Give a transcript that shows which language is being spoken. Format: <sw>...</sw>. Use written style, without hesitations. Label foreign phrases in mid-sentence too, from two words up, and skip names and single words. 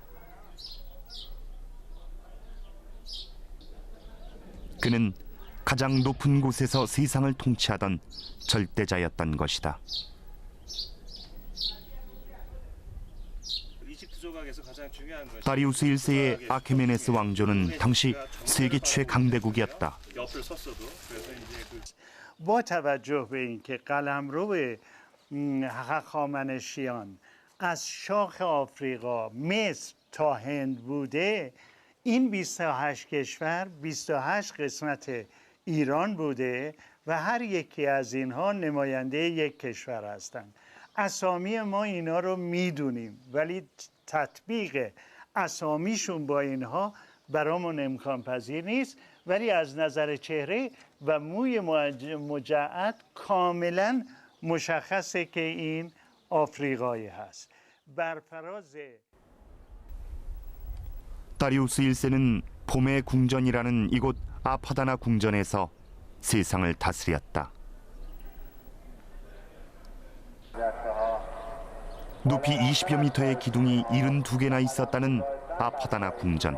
<ko>그는 가장 높은 곳에서 세상을 통치하던 절대자였던 것이다. 다리우스 1세의 아케메네스 왕조는 당시 세계 최강대국이었다.</ko> <fa>با توجه به اینکه قلمرو هخامنشیان از شاخ آفریقا مصر تا هند بوده، این 28 کشور 28 قسمت ایران بوده و هر یکی از اینها نماینده یک کشور هستند. اسامی ما اینا رو میدونیم ولی تطبیق اسامیشون با اینها برامون امکان پذیر نیست، ولی از نظر چهره و موی مجعد کاملا مشخصه که این آفریقایی هست. بر فراز</fa> <ko>다리우스 1세는 봄의 궁전이라는 이곳 아파다나 궁전에서 세상을 다스렸다. 높이 20여 미터의 기둥이 72개나 있었다는 아파다나 궁전.</ko>